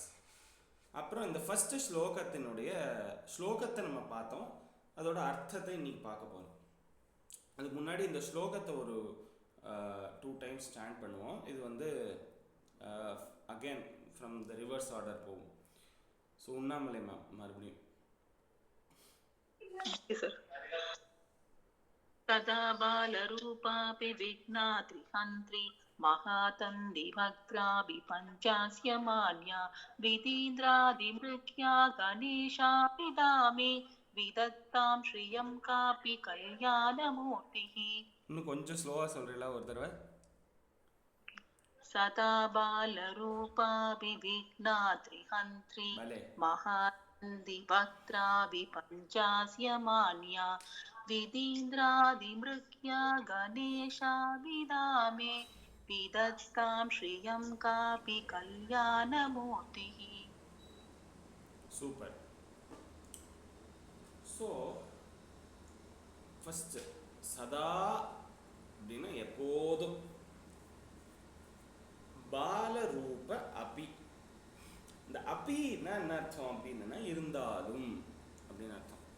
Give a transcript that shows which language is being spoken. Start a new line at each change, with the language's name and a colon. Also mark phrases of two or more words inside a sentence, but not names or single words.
Tamil: அப்புறம் இந்த ஃபஸ்ட்டு ஸ்லோகத்தை நம்ம பார்த்தோம், அதோட அர்த்தத்தை இன்னைக்கு பார்க்க போகிறோம். அதுக்கு முன்னாடி இந்த ஸ்லோகத்தை ஒரு 2 times ஸ்டாண்ட் பண்ணுவோம். இது வந்து
English: again from the reverse order போகும்.
Tamil: ஸோ உண்ணாமலை மேம் மறுபடியும்.
Sanskrit: तदा बालरूपापि विघ्नात्रिहन्त्री महातन्दिभद्राभि पञ्चास्यमान्या विधीन्द्रादिमृग्या गणेशाभिधामे विदत्तां श्रियं कापि कल्याणमूर्तिः.
Tamil: இன்னும் கொஞ்சம் ஸ்லோவாக சொல்கிறீங்களா ஒரு தடவை?
Sanskrit: सदा बालरूपापि विघ्नात्रिहन्त्री महातन्दिभद्राभि पञ्चास्यमान्या विधीन्द्रादिमृग्या गणेशाभिधामे विदत्तां श्रियं कापि कल्याणमूर्तिः.
Tamil: சூப்பர். ஸோ ஃபஸ்ட்டு சதா அப்படின்னா எப்போதும்,
Sanskrit: बालरूप अपि.
Tamil: இந்த அபின்னா என்ன அர்த்தம் அப்படின்னா இருந்தாலும் அப்படின்னு அர்த்தம்.